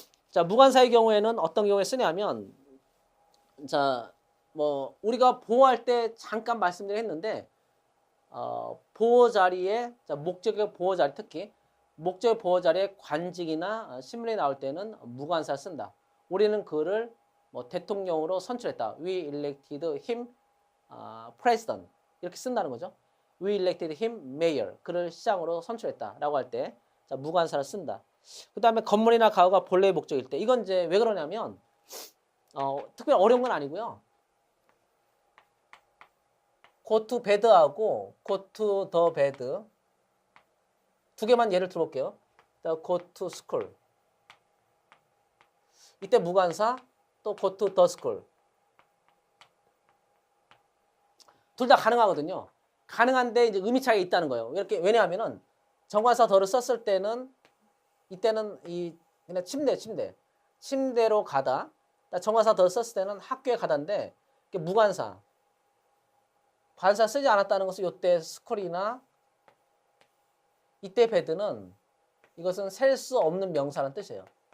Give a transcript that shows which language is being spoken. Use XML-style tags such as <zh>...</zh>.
<ko>자, 무관사의 경우에는 어떤 경우에 쓰냐면 자, 뭐 우리가 보호할 때 잠깐 말씀드렸는데 보호 자리에 자, 목적의 보호 자리 특히 목적의 보호 자리에 관직이나 신문이 나올 때는 무관사를 쓴다. 우리는 그를 뭐 대통령으로 선출했다.</ko> <en>We elected him president</en> <ko>이렇게 쓴다는 거죠.</ko> <en>We elected him mayor.</en> <ko>그를 시장으로 선출했다라고 할 때 자, 무관사를 쓴다. 그 다음에 건물이나 가구가 본래의 목적일 때 이건 이제 왜 그러냐면 특별히 어려운 건 아니고요.</ko> <en>go to bed하고 go to the bed</en> <ko>두 개만 예를 들어볼게요.</ko> <en>go to school</en> <ko>이때 무관사 또</ko> <en>go to the school</en> <ko>둘 다 가능하거든요. 가능한데 이제 의미 차이가 있다는 거예요. 이렇게 왜냐하면은 정관사 더를 썼을 때는 이때는 그냥 침대로 가다. 정관사 더를 썼을 때는 학교에 가다인데 무관사 관사 쓰지 않았다는 것은 이때 스쿨이나 이때 베드는 이것은 셀 수 없는 명사라는 뜻이에요.</ko>